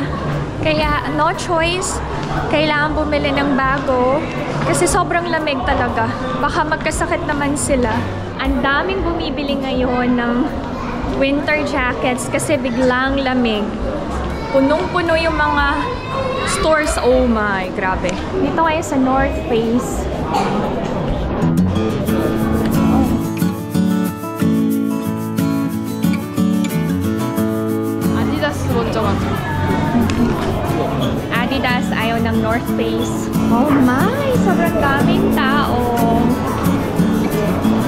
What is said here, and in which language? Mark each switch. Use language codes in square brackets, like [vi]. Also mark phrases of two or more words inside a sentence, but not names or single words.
[tl] Kaya no choice, kailangan bumili ng bago kasi sobrang lamig talaga. Baka magkasakit naman sila. Ang daming bumibili ngayon ng [en] winter jackets [tl] kasi biglang lamig. Punong-puno yung mga stores. [en] Oh my, [tl] grabe. Dito kayo sa North Face. [ko] 아디다스 먼저 가자. [tl] Adidas, ayaw ng North Face. [en] Oh my, [tl] sobrang daming tao.